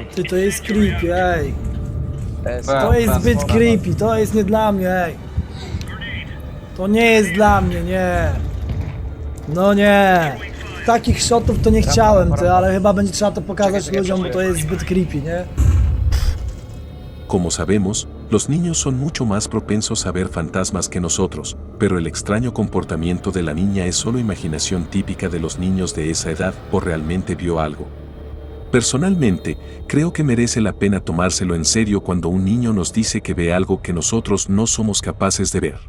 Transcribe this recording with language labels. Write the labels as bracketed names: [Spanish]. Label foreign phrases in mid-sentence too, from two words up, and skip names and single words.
[Polish] Ty, to jest creepy, ej. S. To jest zbyt creepy, to jest nie dla mnie, ej. To nie jest dla mnie, nie. No nie. Takich shotów to nie chciałem, ty, ale chyba będzie trzeba to pokazać ludziom, bo to jest zbyt creepy, nie? [Spanish] Como sabemos, los niños son mucho más propensos a ver fantasmas que nosotros, pero el extraño comportamiento de la niña es solo imaginación típica de los niños de esa edad o realmente vio algo. Personalmente, creo que merece la pena tomárselo en serio cuando un niño nos dice que ve algo que nosotros no somos capaces de ver.